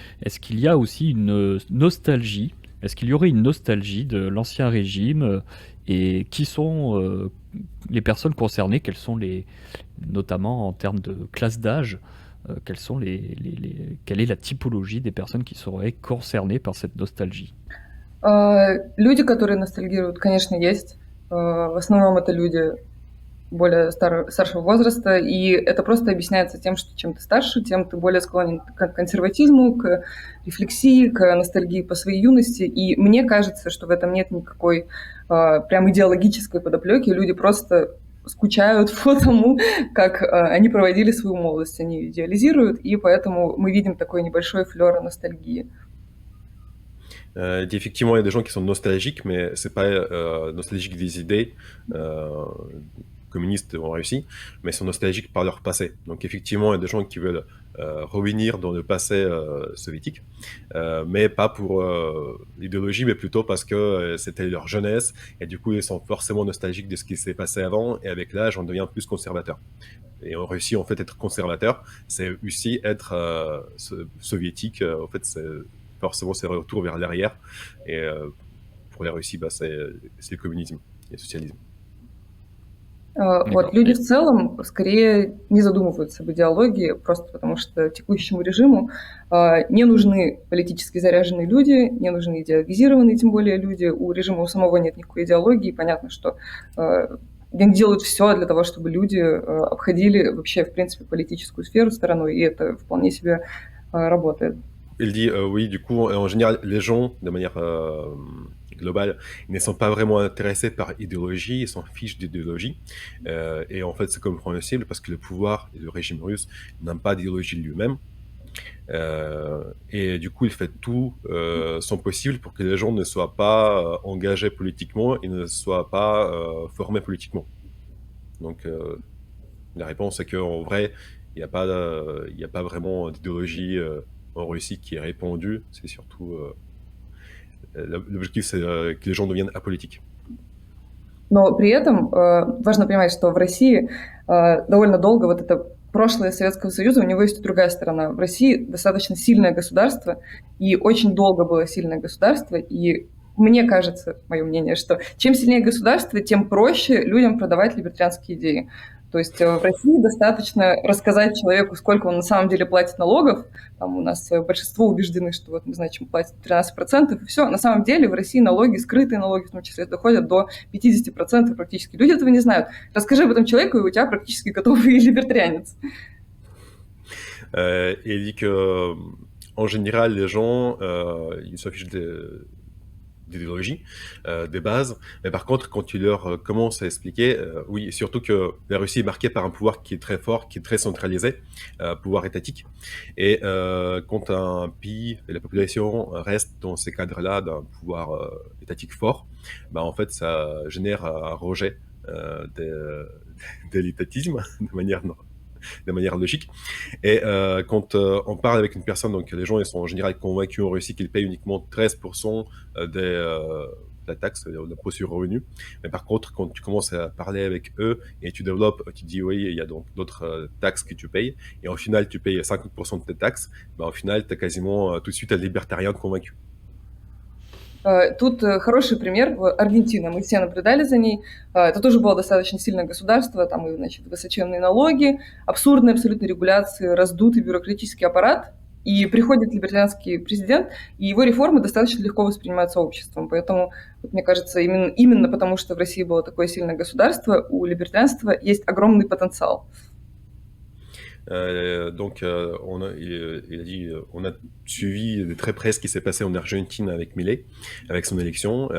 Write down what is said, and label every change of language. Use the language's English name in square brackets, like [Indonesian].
[French] Est-ce qu'il y a aussi une nostalgie? Est-ce qu'il y aurait une nostalgie de l'ancien régime et qui sont les personnes concernées? Quelles sont notamment en termes de classe d'âge, quelle est la typologie des personnes qui seraient concernées par cette nostalgie? [Russian] Люди, которые ностальгируют, конечно, есть. В основном это люди более старшего возраста, и это просто объясняется тем, что чем ты старше, тем ты более склонен к консерватизму, к рефлексии, к ностальгии по своей юности, и мне кажется, что в этом нет никакой прям идеологической подоплеки, люди просто скучают по тому, как они проводили свою молодость, они идеализируют, и поэтому мы видим такой небольшой флёр ностальгии. [French] Effectivement, il y a des gens qui sont nostalgiques, mais c'est pas nostalgique des idées communistes en Russie, mais ils sont nostalgiques par leur passé. Donc effectivement, il y a des gens qui veulent revenir dans le passé soviétique, mais pas pour l'idéologie, mais plutôt parce que c'était leur jeunesse, et du coup ils sont forcément nostalgiques de ce qui s'est passé avant, et avec l'âge on devient plus conservateur. Et en Russie, en fait, être conservateur, c'est aussi être soviétique. En fait, c'est forcément c'est retour vers l'arrière, et pour la Russie, c'est le communisme et le socialisme. [Russian] Вот люди в целом скорее не задумываются об идеологии, просто потому что текущему режиму не нужны политически заряженные люди, не нужны идеологизированные, тем более люди. У режима у самого нет никакой идеологии. Понятно, что они делают все для того, чтобы люди обходили вообще, в принципе, политическую сферу стороной, и это вполне себе работает. [French] Il dit oui, du coup, en général, les gens, de manière globale, ils ne sont pas vraiment intéressés par idéologie, ils s'en fichent d'idéologie. Et en fait, c'est compréhensible parce que le pouvoir et le régime russe n'ont pas d'idéologie lui-même. Et du coup, il fait tout son possible pour que les gens ne soient pas engagés politiquement et ne soient pas formés politiquement. Donc, la réponse est qu'en vrai, il n'y a pas vraiment d'idéologie en Russie qui est répandue. C'est surtout... l'objectif, c'est que les gens deviennent apolitiques. [Russian] Но при этом важно понимать, что в России довольно долго вот это прошлое Советского Союза, у него есть и другая сторона. В России достаточно сильное государство, и очень долго было сильное государство, и мне кажется, мое мнение, что чем сильнее государство, тем проще людям продавать либертарианские идеи. То есть в России достаточно рассказать человеку, сколько он на самом деле платит налогов. Там у нас большинство убеждены, что вот, значит, платит 13%, и все. На самом деле в России налоги, скрытые налоги, в том числе, доходят до 50% практически. Люди этого не знают. Расскажи об этом человеку, и у тебя практически готовый либертарианец. [French] Et il dit que, en général, les gens, ils s'affichent d'idéologie, des bases. Mais par contre, quand tu leur commences à expliquer, oui, surtout que la Russie est marquée par un pouvoir qui est très fort, qui est très centralisé, pouvoir étatique. Et quand un pays et la population restent dans ces cadres-là d'un pouvoir étatique fort, bah, en fait, ça génère un rejet de l'étatisme de manière logique. Et quand on parle avec une personne, donc les gens ils sont en général convaincus en Russie qu'ils payent uniquement 13% de la taxe, c'est-à-dire de l'impôt sur le revenu. Mais par contre, quand tu commences à parler avec eux et tu développes, tu dis oui, il y a donc d'autres taxes que tu payes, et au final tu payes 50% de tes taxes, bah, au final tu as quasiment tout de suite un libertarien convaincu. [Russian] Тут хороший пример. Аргентина, мы все наблюдали за ней. Это тоже было достаточно сильное государство, там и, значит, высоченные налоги, абсурдные абсолютно регуляции, раздутый бюрократический аппарат. И приходит либертарианский президент, и его реформы достаточно легко воспринимаются обществом. Поэтому, вот, мне кажется, именно потому, что в России было такое сильное государство, у либертарианства есть огромный потенциал. [French] Donc, il a dit, on a suivi de très près ce qui s'est passé en Argentine avec Milei, avec son élection.